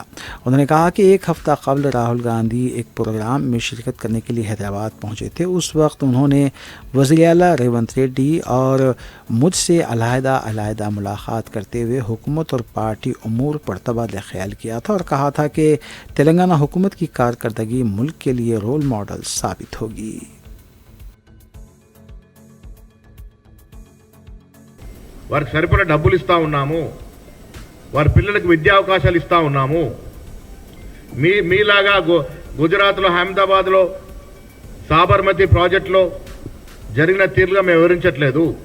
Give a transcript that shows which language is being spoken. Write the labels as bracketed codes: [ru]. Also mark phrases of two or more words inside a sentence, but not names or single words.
[ur] انہوں نے کہا کہ 1 ہفتہ قبل راہل گاندھی ایک پروگرام میں شرکت کرنے کے لیے حیدرآباد پہنچے تھے۔ اس وقت انہوں نے وزیر اعلیٰ ریونت ریڈی اور مجھ سے علیحدہ ملاقات کرتے ہوئے حکومت اور پارٹی امور پر تبادلہ خیال کیا تھا اور کہا تھا کہ تلنگانہ حکومت کی کارکردگی ملک کے لیے [en] role model [ur] ثابت ہوگی۔ [te] వారికి సరిపడా డబ్బులు ఇస్తా ఉన్నాము, వారి పిల్లలకు విద్యా అవకాశాలు ఇస్తా ఉన్నాము। మీలాగా గుజరాత్లో అహ్మదాబాద్లో సాబర్మతి ప్రాజెక్టులో జరిగిన తీరుగా మేము వివరించట్లేదు।